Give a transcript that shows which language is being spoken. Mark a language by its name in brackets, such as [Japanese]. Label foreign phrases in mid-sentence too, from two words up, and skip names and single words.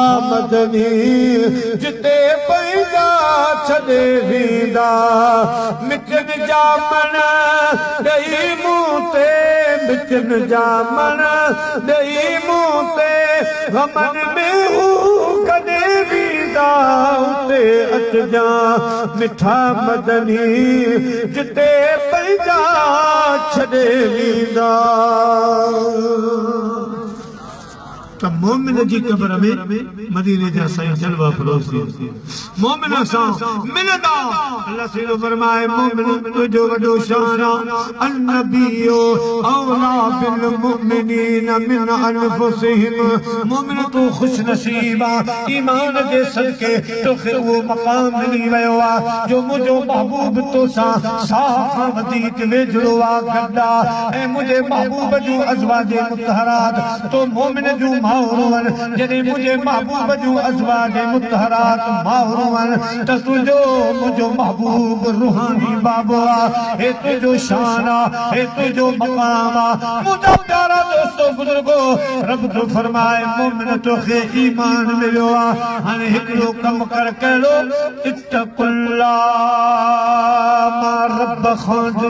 [Sindhi] मदनी जिते पंहिंजा छॾे वेंदा मिटन जा मन ॾेई मूं ते मिटन जा मन ॾेई मूं ते गमन में हू कॾे वेंदा उते अचजा मिठा मदनी जिते पंहिंजा छॾे वेंदा त मोमिन जी कब्र में मदीने जा साईं जलवा फरोज़ थी मोमिन सां मिलंदा अल्लाह सीधो फरमाए मोमिन तुंहिंजो वॾो शान [Arabic] النبي أولى بالمؤمنين من أنفسهم [Sindhi] मोमिन तू खुश नसीब ईमान जे सदके तोखे उहो मक़ाम मिली वियो आहे जो मुंहिंजो महबूब तोसां साह खां वधीक वेझड़ो आहे गॾा ऐं मुंहिंजे महबूब जूं अज़वाजे मुतहरात तो मोमिन जूं माहरुवन जॾहिं मुंहिंजे महबूब जूं अज़वाजे मुतहरात माहरुवन त तुंहिंजो मुंहिंजो महबूब रूहानी बाबो आहे हे तुंहिंजो शान आहे हे तुंहिंजो मक़ाम आहे मुंहिंजा प्यारा दोस्तो बुज़ुर्गो रब तो फरमाए मोमिन तोखे ईमान मिलियो आहे हाणे हिकिड़ो कमु कर कहिड़ो इत्तक़ुल्लाह मां रब खां